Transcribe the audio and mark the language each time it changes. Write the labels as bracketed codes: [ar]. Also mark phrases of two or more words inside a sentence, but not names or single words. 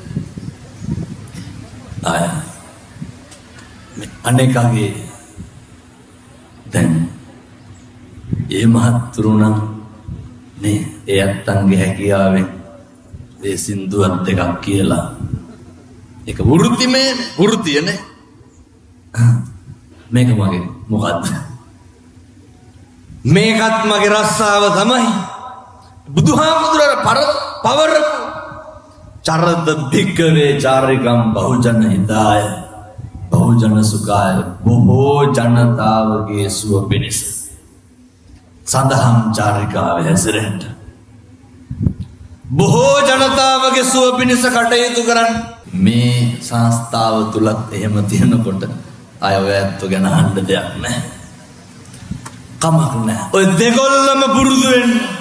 [si] අනේකගේ දැන් ඒ මහත්තුරු නම් නේ එයත් අංගේ හැකියාවෙන් ඒ සින්දුවත් දෙකක් කියලා ඒක වෘත්තියනේ. මේක මගේ මොකද්ද? මේකත් මගේ රස්සාව තමයි. බුදුහාමුදුරට පවරපු [pi] චරද භික්කවේ චාරිකම් බහුජන හිතාය බහුජන සුඛාය [si] බොහෝ ජනතාවගේ සුව පිණිස සඳහම් චාරිකාවේ හැසිරෙන්න බොහෝ ජනතාවගේ සුව පිණිස කටයුතු කරන්න මේ සංස්ථාව තුලත් එහෙම තියෙනකොට අය ඔය ඇත්ත ගැන අහන්න දෙයක් නැහැ කමක් නැහැ ඔය දෙගොල්ලම පුරුදු වෙන්න